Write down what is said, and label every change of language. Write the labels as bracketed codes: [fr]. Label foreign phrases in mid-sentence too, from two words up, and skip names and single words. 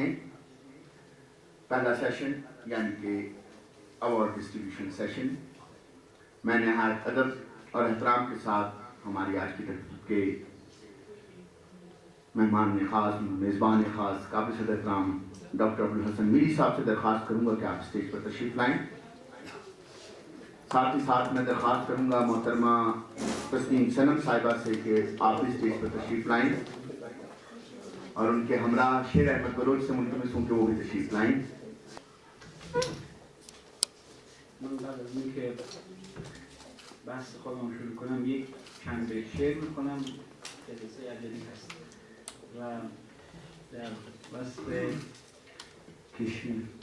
[ur] پہلا سیشن یعنی کہ ایوارڈ ڈسٹریبیوشن سیشن، میں نہایت ادب اور احترام کے ساتھ ہماری آج کی تقریب کے مہمان خاص، میزبان خاص، قابل صدر احترام ڈاکٹر ابوالحسن میری صاحب سے درخواست کروں گا کہ آپ اسٹیج پر تشریف لائیں۔ ساتھ ہی ساتھ میں درخواست کروں گا محترمہ تسنیم صنم صاحبہ سے کہ آپ بھی اسٹیج پر تشریف لائیں، اور ان کے ہمراہ شیر احمد بلوچ سے ملتمس ہوں کہ وہ بھی تشریف لائیں۔ [fa] من قبل از اینکه بحث خودم شروع کنم یک چند بیت شعر میکنم که قصه عجلی هست و در وصف کشمیر.